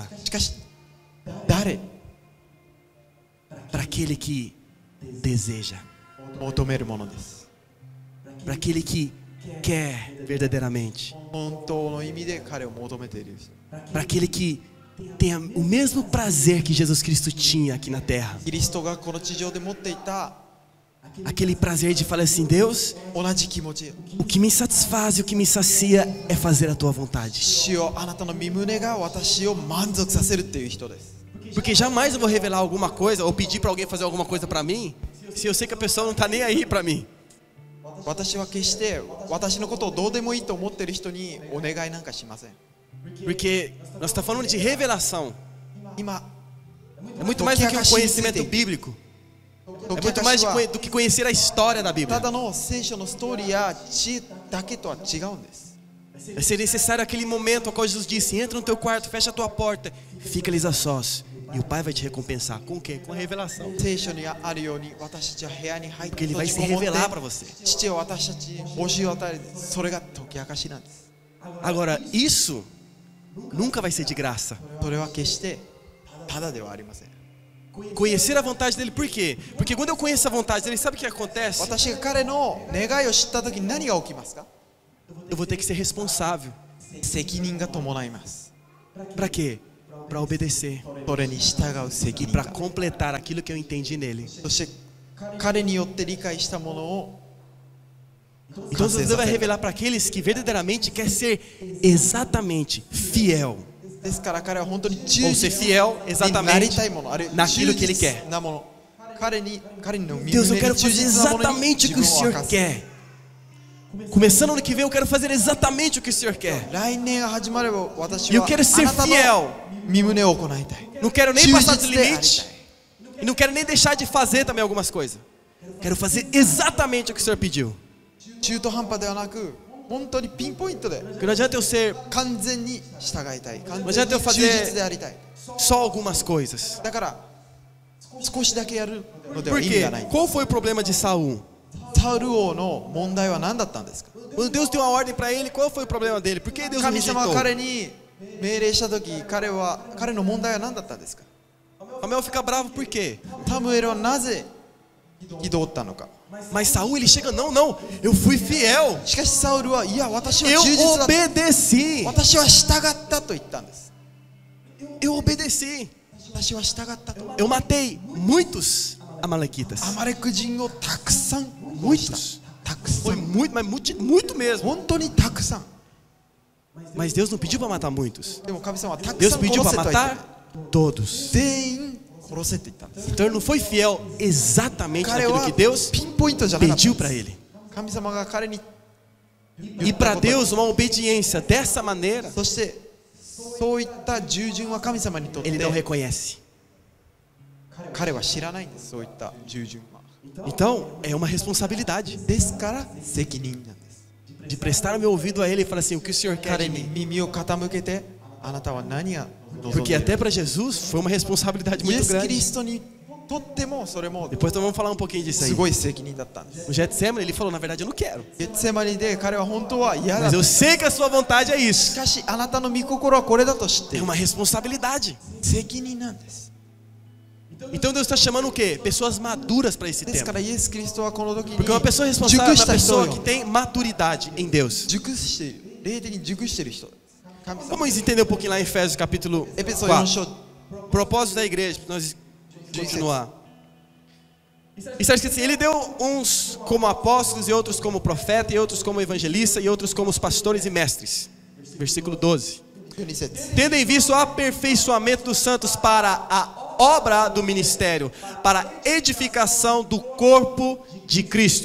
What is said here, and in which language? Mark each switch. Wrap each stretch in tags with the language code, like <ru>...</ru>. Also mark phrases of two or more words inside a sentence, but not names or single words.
<ja>す。しかし誰</ja> <pt>Para aquele que deseja,</pt> <ja>求めるものです。</ja> <pt>para aquele que quer verdadeiramente,</pt> <ja>本当の意味で彼を求めている人。</ja> <pt>para aquele que tem o mesmo prazer que Jesus Cristo tinha aqui na terra.</pt> <ja>キリストがこの地上で持っていた</ja> <pt>Aquele prazer de falar assim: Deus,</pt> <ja>同じ気持ち、</ja> <pt>o que me satisfaz e o que me sacia é fazer a tua vontade.</pt> <ja>主よあなたの御胸が私を満足させるっていう人です。</ja> <pt>Porque jamais eu vou revelar alguma coisa ou pedir para alguém fazer alguma coisa para mim se eu sei que a pessoa não está nem aí para mim.</pt> <ja>私は決して私のことをどうでもいいと思っている人にお願いなんかしません。</ja> <pt>Porque nós estamos falando de revelação.</pt> <ja>今</ja> <pt>É muito mais do que um conhecimento bíblico. É muito mais do que conhecer a história da</pt> <ja>た</ja> <pt>Bíblia.</pt> <ja>だの聖書のストーリーや知だけとは違うんです。</ja> <pt>Vai ser necessário aquele momento ao qual Jesus disse: entra no teu quarto, fecha a tua porta, fica-lhes a sós. E o Pai vai te recompensar. Com o quê? Com a revelação.</pt> <ja>聖書にあるように私たちは部屋に入っ</ja> <pt>Porque</pt> <ja>て</ja> <pt>Ele vai</pt> <ja>閉</ja> <pt>se</pt> <ja>じこもって</ja> <pt>revelar para você.</pt> <ja>父を私たちに教えを与える、それが解き明かしなんです。</ja> <pt>Agora, isso nunca vai ser de graça.</pt> <ja>それは決してただではありません。</ja> <pt>Conhecer a vontade dele, por quê? Porque quando eu conheço a vontade dele, sabe o que acontece?</pt> <ja>私が彼の願いを知った時に何が起きますか？</ja> <pt>Eu vou ter que ser responsável.</pt> <ja>責任が伴います。</ja> <pt>Para quê? Para obedecer.</pt> <ja>それに従う責</ja> <pt>E</pt> <ja>任</ja> <pt>para</pt> <ja>が。</ja> <pt>completar aquilo que eu entendi nele.</pt> <ja>そして彼によって理解したものを</ja> <pt>Então Deus vai revelar para aqueles que verdadeiramente quer ser exatamente fiel.</pt> <ja>ですから彼は本当に</ja> <pt>Ou</pt> <ja>忠</ja> <pt>ser</pt> <ja>実</ja> <pt>fiel</pt> <ja>になり</ja> <pt>exatamente</pt> <ja>たいもの、あるいは</ja> <pt>naquilo</pt> <ja>忠</ja> <pt>que ele</pt> <ja>実</ja> <pt>quer.</pt> <ja>なもの、彼の身</ja> <pt>Deus, eu</pt> <ja>胸</ja> <pt>quero</pt> <ja>に忠</ja> <pt>fazer</pt> <ja>実なものに</ja> <pt>exatamente o</pt> <ja>自</ja> <pt>que o</pt> <ja>分を</ja> <pt>Senhor</pt> <ja>明かす。</ja> <pt>quer. Começando ano que vem, eu quero fazer exatamente o que o Senhor quer.</pt> <ja>来年が始まれば私</ja> <pt>E eu</pt> <ja>は</ja> <pt>quero ser</pt> <ja>あなたの</ja> <pt>fiel.</pt> <ja>身胸を行いたい。</ja> <pt>Não quero nem</pt> <ja>忠</ja> <pt>passar do</pt> <ja>実でありたい。</ja> <pt>limite. E não quero nem deixar de fazer também algumas coisas. Quero fazer exatamente o que o Senhor pediu.</pt> <ja>中途半端ではなく、本当にピンポイントで</ja> <pt>Porque não adianta eu ser</pt> <ja>完全に従いたい。完</ja> <pt>Mas</pt> <ja>全</ja> <pt>já</pt> <ja>に</ja> <pt>eu</pt> <ja>忠</ja> <pt>fazer-</pt> <ja>実でありたい。</ja> <pt>só algumas coisas.</pt> <ja>だから少しだけやるのでは</ja> <pt>Por</pt> <ja>意味</ja> <pt>quê?</pt> <ja>がない。</ja> <pt>Qual foi o problema de Saul?</pt> <ja>サウル王の問題は何だったんですか？</ja> <pt>Quando Deus deu uma ordem para ele, qual foi o problema dele? Por que Deus o</pt> <ja>神様</ja> <pt>rejeitou?</pt> <ja>が彼に命令した時、彼の問題は何だったんですか？</ja> <pt>Samuel fica bravo por quê?</pt> <ja>サムエルはなぜ憤ったのか？</ja> <pt>Mas Saul ele chega, não, eu fui fiel.</pt> <ja>しかしサウルはいや私は</ja> <pt>Eu</pt> <ja>忠実だった。</ja> <pt>obedeci.</pt> <ja>私は従ったと言ったんです。</ja> <pt>Eu obedeci.</pt> <ja>私は従ったと。</ja> <pt>Eu matei muitos amalequitas.</pt> <ja>アマレク人をたくさん殺した。</ja> <pt>Muitos.</pt> <ja>たくさ</ja> <pt>Foi</pt> <ja>ん。</ja> <pt>muito, mas muito mesmo.</pt> <ja>本当にたくさん。</ja> <pt>Mas Deus não pediu para matar muitos.</pt> <ja>でも神様はたく</ja> <pt>Deus</pt> <ja>さん</ja> <pt>pediu</pt> <ja>殺せ</ja> <pt>para</pt> <ja>とは言ってない。</ja> <pt>matar todos.</pt> <ja>全員殺せって言ったんです。</ja> <pt>Então ele não foi fiel exatamente</pt> <ja>彼</ja> <pt>naquilo</pt> <ja>は</ja> <pt>que Deus</pt> <ja>ピンポイントじゃなかったん</ja> <pt>pediu</pt> <ja>で</ja> <pt>para</pt> <ja>す。</ja> <pt>ele.</pt> <ja>神様が彼に</ja> <pt>E para Deus uma obediência dessa maneira,</pt> <ja>そしてそういった従順は神様にとって</ja> <pt>ele não reconhece.</pt> <ja>彼は知らないんです。そういった従順は。</ja> <pt>Então é uma responsabilidade</pt> <ja>ですから責任なんです。</ja> <pt>de prestar o meu ouvido a ele e falar assim, o que o Senhor quer</pt> <ja>彼</ja> <pt>de</pt> <ja>に</ja> <pt>mim.</pt> <ja>耳を傾けてあなたは何が望ん</ja> <pt>Porque</pt> <ja>でいる</ja> <pt>até para Jesus foi uma responsabilidade</pt> <ja>イエ</ja> <pt>muito</pt> <ja>ス・キリ</ja> <pt>grande.</pt> <ja>ストにとってもそれも</ja> <pt>Depois nós vamos falar um pouquinho disso aí.</pt> <ja>すごい責任だったんです。</ja> <pt>No Getsemane ele falou, na verdade eu não quero.</pt> <ja>ゲッツェマニで彼は本当は嫌だ</ja> <pt>Mas</pt> <ja>と。</ja> <pt>eu sei que a sua vontade é</pt> <ja>し</ja> <pt>isso.</pt> <ja>かしあなたの御心はこれだと知ってい</ja> <pt>É</pt> <ja>る</ja> <pt>uma responsabilidade.</pt> <ja>責任なんです。</ja> <pt>Então Deus está chamando o quê? Pessoas maduras para esse</pt> <ja>ですか</ja> <pt>tempo.</pt> <ja>らイエス・キリストはこの時に</ja> <pt>Porque uma pessoa</pt> <ja>熟</ja> <pt>responsável é</pt> <ja>し</ja> <pt>uma</pt> <ja>た人</ja> <pt>pessoa</pt> <ja>よ</ja> <pt>que tem maturidade em Deus.</pt> <ja>熟している霊的に熟している人。神様</ja> <pt>Vamos entender um pouquinho lá em Efésios capítulo</pt> <ja>エペソ4</ja> <pt>4.</pt> <ja>章</ja> <pt>Propósito da igreja, para nós continuar. Está escrito assim, ele deu uns como apóstolos e outros como profeta e outros como evangelista e outros como os pastores e mestres. Versículo 12.</pt> <ja>12節</ja> <pt>Tendo em vista o aperfeiçoamento dos santos para a obra do ministério, para a edificação do corpo de Cristo.</pt>